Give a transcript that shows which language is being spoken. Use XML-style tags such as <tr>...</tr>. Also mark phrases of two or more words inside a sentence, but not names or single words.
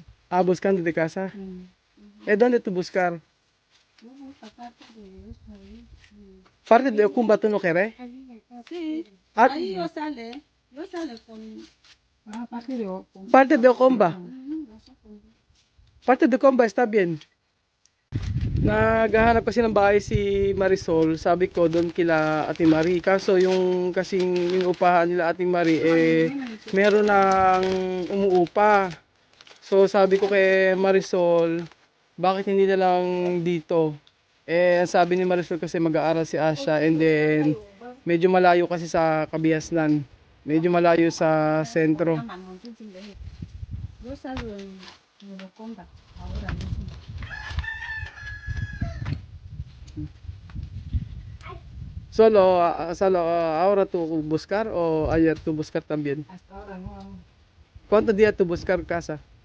<es>Buscando de casa. ¿Dónde tú buscar? Parte de Okumba tú no quieres? Sí, Ah, ahí yo sale con... parte de Oco. parte de Okumba. Parte de Okumba está bien.</es> <tl>Naghahanap kasi ng bahay si Marisol. Sabi ko doon kila Ate Marie. Kaso yung kasing yung upahan nila Ate Marie meron nang umuupa. So sabi ko kay Marisol, bakit hindi na lang dito? Ang sabi ni Marisol kasi mag-aaral si Asha</tl> <en>and then</en> <tl>medyo malayo kasi sa Kabiasnan. Medyo malayo sa sentro.</tl> <es>Yo salgo en Locomba ahora mismo. Solo ahora tú buscar o ayer tú buscar también? Hasta ahora no. ¿Cuántos días tú buscar casa?</es>